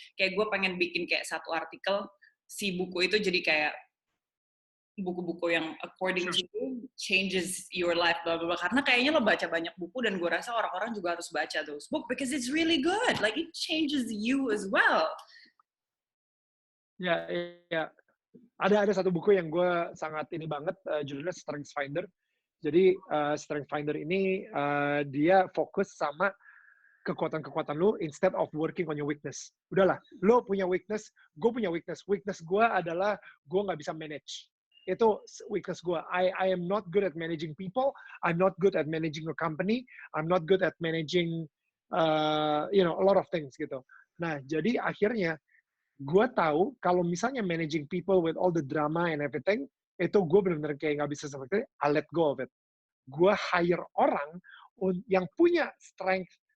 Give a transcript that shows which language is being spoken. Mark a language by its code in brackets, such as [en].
[id] Kayak gue pengen bikin kayak satu artikel, si buku itu jadi kayak buku-buku yang according to you changes your life, blah, blah, blah. Karena kayaknya lo baca banyak buku dan gue rasa orang-orang juga harus baca those book because it's really good. [en] Like it changes you as well. [id] Ya. Ada satu buku yang gue sangat ini banget, judulnya Strengths Finder. Jadi Strengths Finder ini dia fokus sama kekuatan-kekuatan lu instead of working on your weakness. Udahlah, lo punya weakness, gue punya weakness. Weakness gue adalah gue nggak bisa manage. Itu weakness gue. [en] I am not good at managing people. I'm not good at managing a company. I'm not good at managing a lot of things gitu. [id] Nah, jadi akhirnya gue tahu kalau misalnya managing people with all the drama and everything, itu gue benar-benar kayak nggak bisa seperti I let go of it. Gue hire orang yang punya strength